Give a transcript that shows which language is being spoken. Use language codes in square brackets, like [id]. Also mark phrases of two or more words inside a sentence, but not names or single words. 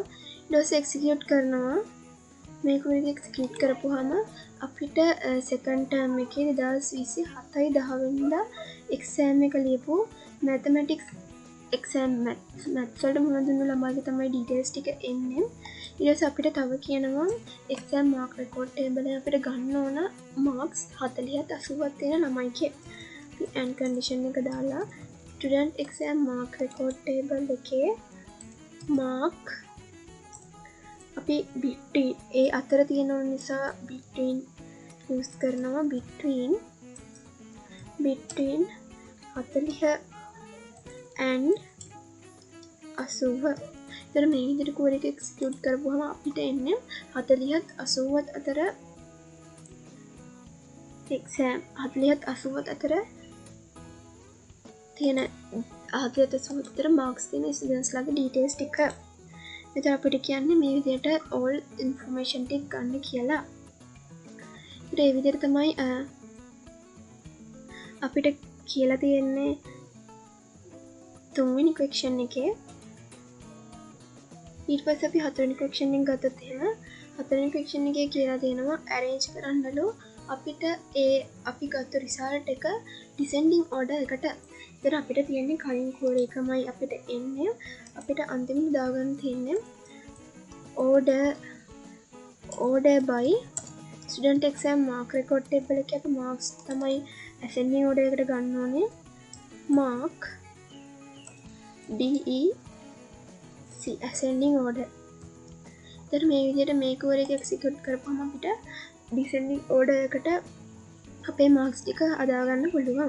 [si] ඊට පස්සේ execute කරනවා. මේ query එක execute කරපුවාම අපිට [en] second term [si] එකේ 2020 7/10 වෙනිදා exam එක ලියපු [en] mathematics exam maths [si] වලට මොනවද දුන්න ළමයිගේ තමයි details ටික එන්නේ. ඊට පස්සේ අපිට තව කියනවා [en] exam mark record table [si] එකේ අපිට ගන්න ඕන marks 40ත් 80ත් තියෙන ළමයිගේ and condition එක දාලා [en] student exam mark record table [si] එකේ mark අපි between ඒ අතර තියෙන නිසා between use කරනවා [en] between 40 and 80. [si] ඉතින් මේ විදිහට query එක execute කරපුවම අපිට එන්නේ 40ත් 80ත් අතර exam 40ත් 80ත් අතර තියෙන 40ත් 80ත් අතර marks තියෙන students ලාගේ details ටික. එතන අපිට කියන්නේ මේ විදිහට [en] all information [si] ටික ගන්න කියලා. ඒ විදිහට තමයි අපිට කියලා තියෙන්නේ තුන්වෙනි question එකේ. ඊට පස්සේ අපි හතරවෙනි question එක ගත්තොත් එහෙම හතරවෙනි question එකේ කියලා තියෙනවා arrange කරන්නලු අපිට ඒ අපි ගත්ත result එක [en] descending order [si] එකට. ඉතින් අපිට තියෙන්නේ කලින් query එකමයි අපිට එන්නේ. අපිට අන්තිමට දාගන්න තියෙන්නේ [en] order by student exam mark record table [si] එකේ අපි marks තමයි [en] ascending order [si] එකට ගන්න ඕනේ. [en] mark DEC ascending order. [si] ඉතින් මේ විදිහට මේ query එක execute කරපුවම අපිට [en] descending order [si] එකට අපේ marks ටික අදා ගන්න පුළුවන්.